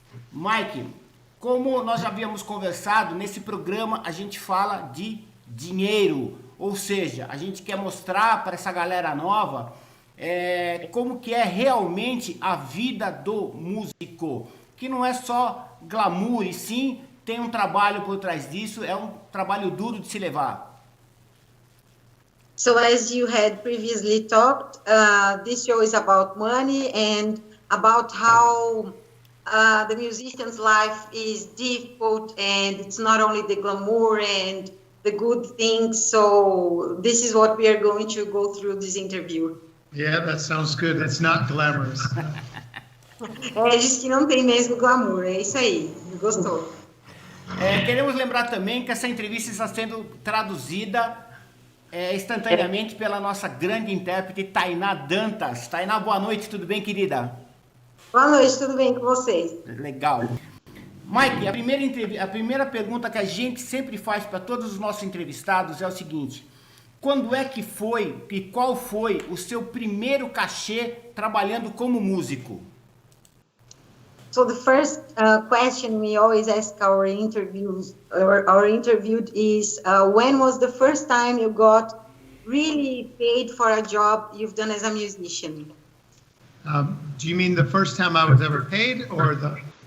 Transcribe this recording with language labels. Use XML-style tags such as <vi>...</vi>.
<pt>Mike, como nós já havíamos conversado, nesse programa a gente fala de dinheiro, ou seja, a gente quer mostrar para essa galera nova como que é realmente a vida do músico, que não é só glamour, e sim tem um trabalho por trás disso, é um trabalho duro de se levar.</pt> <en>So as you had previously talked, this show is about money and about how the musician's life is difficult, and it's not only the glamour and the good things. So this is what we are going to go through this interview. Yeah, that sounds good. It's not glamorous.</en> <pt>Diz que não tem mesmo glamour, é isso aí, gostou. Queremos lembrar também que essa entrevista está sendo traduzida instantaneamente pela nossa grande intérprete Tainá Dantas. Tainá, boa noite, tudo bem, querida? Boa noite, tudo bem com vocês? Legal. Mike, a primeira pergunta que a gente sempre faz para todos os nossos entrevistados é o seguinte: quando é que foi e qual foi o seu primeiro cachê trabalhando como músico?</pt> <en>So the first question we always ask our interviewed is, when was the first time you got really paid for a job you've done as a musician? Do you mean the first time I was ever paid, or the</en>